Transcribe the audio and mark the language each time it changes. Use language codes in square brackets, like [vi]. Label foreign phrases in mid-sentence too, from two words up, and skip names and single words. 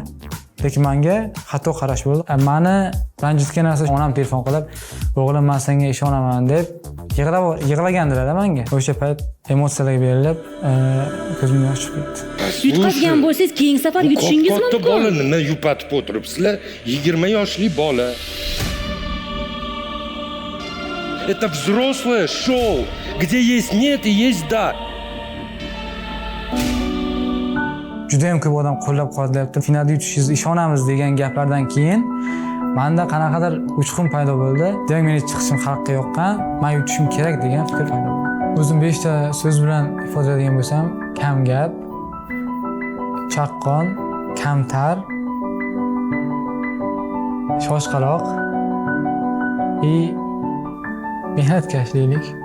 [uz] Lekin menga xato qarash bo'ldi. Meni ranjitgan narsa onam telefon qilib, "O'g'lim, men senga ishonaman" deb yig'lagandilar menga. O'sha payt emotsiyalarga berilib, ko'zimdan yosh chiqib ketdi. Yutqazgan bo'lsangiz, keyingi safar yutishingiz mumkin. Katta bolani nima yupatib o'tiribsizlar? 20 yoshli bola. [ru] Это взрослое шоу, где есть нет и есть да. [uz] Juda ham ko'p odam qo'llab-quvvatlayapti. Finalda yutishingiz ishonamiz degan gaplardan keyin menda qanaqadir uchqun paydo bo'ldi. Demak, meni chiqishim xalqqa yoqqan, men yutishim kerak degan fikr paydo bo'ldi. O'zim 5 ta so'z bilan ifodalaydigan bo'lsam, kam gap, chaqqon, kamtar, shoshqaloq mehnatkash deylik.